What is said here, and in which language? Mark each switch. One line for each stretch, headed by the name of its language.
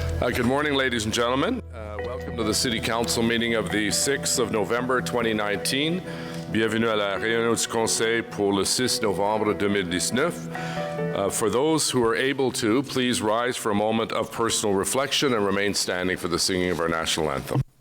English: Good morning, ladies and gentlemen. Welcome to the City Council meeting of the 6th of November 2019.
French: Bienvenue à la réunion du Conseil pour le 6 novembre 2019.
English: For those who are able to, please rise for a moment of personal reflection and remain standing for the singing of our national anthem.